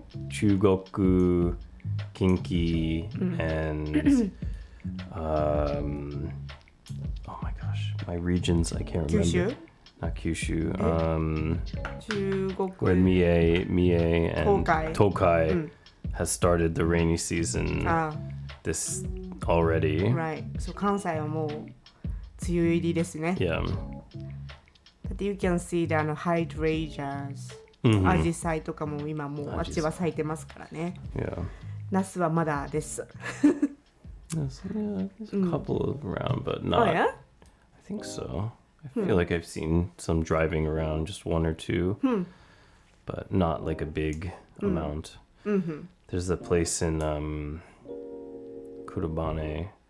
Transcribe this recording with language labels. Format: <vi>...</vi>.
<en>Chugoku, Kinki, and oh my gosh, my regions, I can't remember. Kyushu? Not Kyushu.</en> <ja>中国</ja> <en>Where Mie and Tokai. Tokai has started the rainy season this already. Right.</en> <ja>So 関西はもう梅雨入りですね。</ja> <en>Yeah. But you can see the hydrangeas.</en> <ja>アジサイとかも今もうあっちは咲いてますからね。</ja> <en>Yeah.</en> <ja>ナスはまだです。</ja> <en>There's a couple around, but not Oh, yeah? I think so. I feel like I've seen some driving around, just one or two, but not like a big amount. There's a place in Kurobane</en>